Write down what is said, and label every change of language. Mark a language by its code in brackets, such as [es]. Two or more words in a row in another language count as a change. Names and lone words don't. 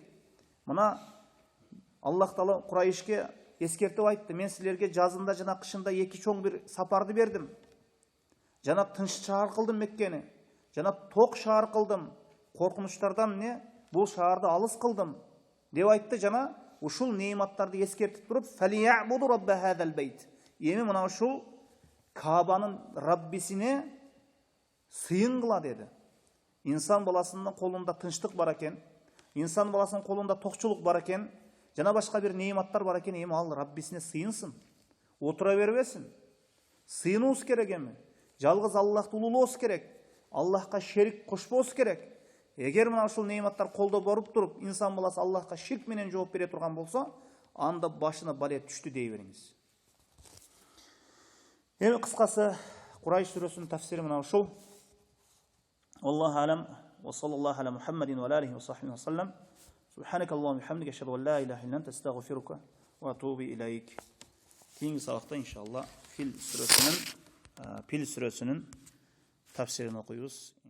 [ky] Мына Аллах Таала Курайшке ескертип айтты: мен силерге жазында жана кышында эки чоң бир сапарды бердим. Жана тынч шаар кылдым Меккени, жана ток шаар кылдым. Коркунучтардан бул шаарды алыс кылдым деп айтты. Жана ушул нематтарды ескертип туруп, [ar] فليعبدوا رب هذا البيت. [ky] Эми мына ушул Кабанын Раббисине сыйын кыла деди. Инсан баласынын колунда тынчтык бар экен, инсан баласынын колунда токчулук бар экен, жана башка бир нематтар бар экен. Эми ал Раббисине сыйынсын, отура бербесин. Сыйынуубуз керек эми. Жалгыз Аллахты улуулообуз керек. Аллахка шерик кошпообуз керек. Эгер мына ушул нематтар колдо боруп туруп, инсан баласы Аллахка ширк менен жооп бере турган болсо, анда башына балет түштү дей бериңиз. Эми кыскасы Курайш сүрөсүнүн тафсири мына ушул. [ar] الله أعلم وصلى الله على محمد وعليه وصحبه وسلم. سبحانك اللهم وبحمدك أشهد أن لا إله إلا أنت أستغفرك وأتوب إليك. [ky] Кейинги сабакта иншалла Пил сүрөсүнүн тафсирин окуйбуз.